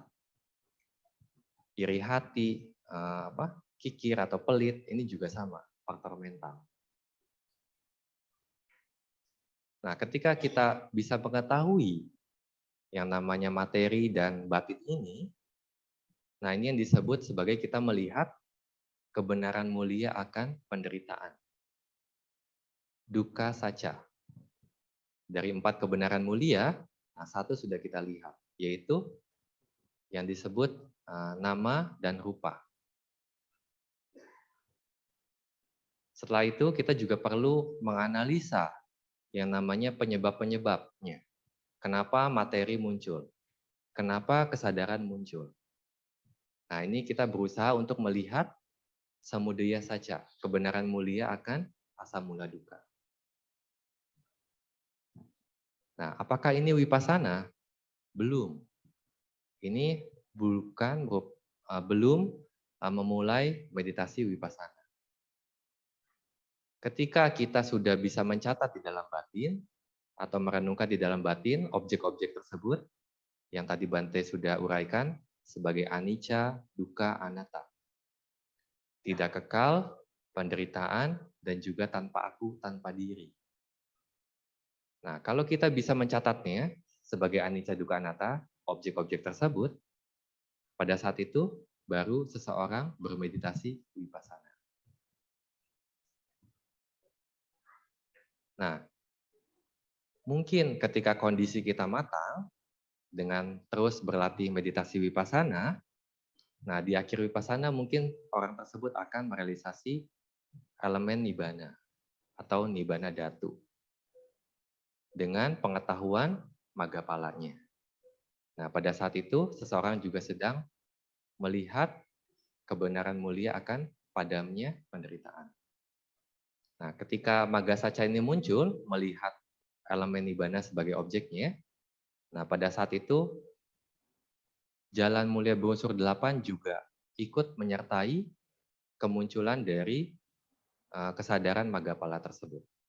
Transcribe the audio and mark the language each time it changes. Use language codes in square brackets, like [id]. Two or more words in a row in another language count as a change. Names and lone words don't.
[id] Iri hati, kikir atau pelit, ini juga sama, faktor mental. Nah, ketika kita bisa mengetahui yang namanya materi dan batin ini, nah ini yang disebut sebagai kita melihat kebenaran mulia akan penderitaan. [pi] Dukkha sacca. [id] Dari 4 kebenaran mulia, nah 1 sudah kita lihat, yaitu yang disebut nama dan rupa. Setelah itu kita juga perlu menganalisa yang namanya penyebab-penyebabnya. Kenapa materi muncul? Kenapa kesadaran muncul? Nah, ini kita berusaha untuk melihat [pi] samudaya sacca, [id] kebenaran mulia akan asam mula dukkha. Nah, apakah ini vipassana? Belum. Ini belum memulai meditasi vipassana. Ketika kita sudah bisa mencatat di dalam batin atau merenungkan di dalam batin objek-objek tersebut yang tadi Bante sudah uraikan sebagai [pi] anicca, dukkha, anatta. [id] Tidak kekal, penderitaan, dan juga tanpa aku, tanpa diri. Nah, kalau kita bisa mencatatnya sebagai [pi] anicca, dukkha, anatta, [id] objek-objek tersebut, pada saat itu baru seseorang bermeditasi vipassana. Nah, mungkin ketika kondisi kita matang, dengan terus berlatih meditasi vipassana, nah di akhir vipassana mungkin orang tersebut akan merealisasi elemen nibbana atau [pi] nibbana dhatu [id] dengan pengetahuan maggapalanya. Nah, pada saat itu seseorang juga sedang melihat kebenaran mulia akan padamnya penderitaan. Nah, ketika [pi] magga sacca [id] ini muncul, melihat elemen nibbana sebagai objeknya, nah pada saat itu jalan mulia berunsur 8 juga ikut menyertai kemunculan dari kesadaran maggapala tersebut.